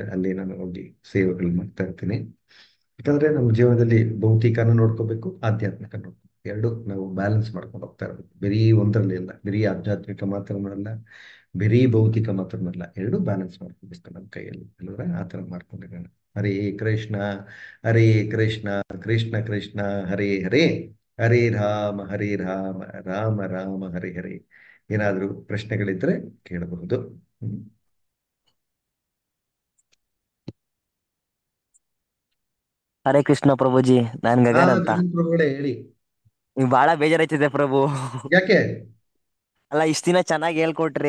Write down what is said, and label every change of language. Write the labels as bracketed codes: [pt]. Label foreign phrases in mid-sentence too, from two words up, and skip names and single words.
[kn] ಅಲ್ಲಿ ನಾನು ಹೋಗಿ ಸೇವೆಗಳು ಮಾಡ್ತಾ ಇರ್ತೀನಿ. ಯಾಕಂದ್ರೆ ನಮ್ಮ ಜೀವನದಲ್ಲಿ ಭೌತಿಕನ ನೋಡ್ಕೋಬೇಕು, ಆಧ್ಯಾತ್ಮಿಕ ನೋಡ್ಕೋಬೇಕು. ಎರಡು ನಾವು ಬ್ಯಾಲೆನ್ಸ್ ಮಾಡ್ಕೊಂಡು ಹೋಗ್ತಾ ಇರಬೇಕು. ಬರೀ ಒಂದರಲ್ಲಿ ಇಲ್ಲ, ಬರೀ ಆಧ್ಯಾತ್ಮಿಕ ಮಾತ್ರನಲ್ಲ, ಬರೀ ಭೌತಿಕ ಮಾತ್ರನಲ್ಲ, ಎರಡು ಬ್ಯಾಲೆನ್ಸ್ ಮಾಡ್ಕೋಬೇಕು ನಮ್ಮ ಕೈಯಲ್ಲಿ ಅಲ್ವರ. ಆ ಥರ ಮಾಡ್ಕೊಂಡಿರೋಣ. ಹರೇ ಕೃಷ್ಣ ಹರೇ ಕೃಷ್ಣ ಕೃಷ್ಣ ಕೃಷ್ಣ ಹರೇ ಹರೇ, ಹರೇ ರಾಮ ಹರೇ ರಾಮ ರಾಮ ರಾಮ ಹರೇ ಹರೇ. ಏನಾದರೂ ಪ್ರಶ್ನೆಗಳಿದ್ರೆ ಕೇಳಬಹುದು. ಹರೇ ಕೃಷ್ಣ ಪ್ರಭುಜಿ, ನಾನ್ ಹಾ, ಗಗನ್ ಅಂತ. ಗಗನ್ ಪ್ರಭುಗಳೇ ಹೇಳಿ. ನೀವ್ ಬಾಳ ಬೇಜಾರೈತಿದೆ ಪ್ರಭು. ಯಾಕೆ? ಅಲ್ಲ, ಇಷ್ಟ ದಿನ ಚೆನ್ನಾಗಿ ಹೇಳ್ಕೊಟ್ರಿ.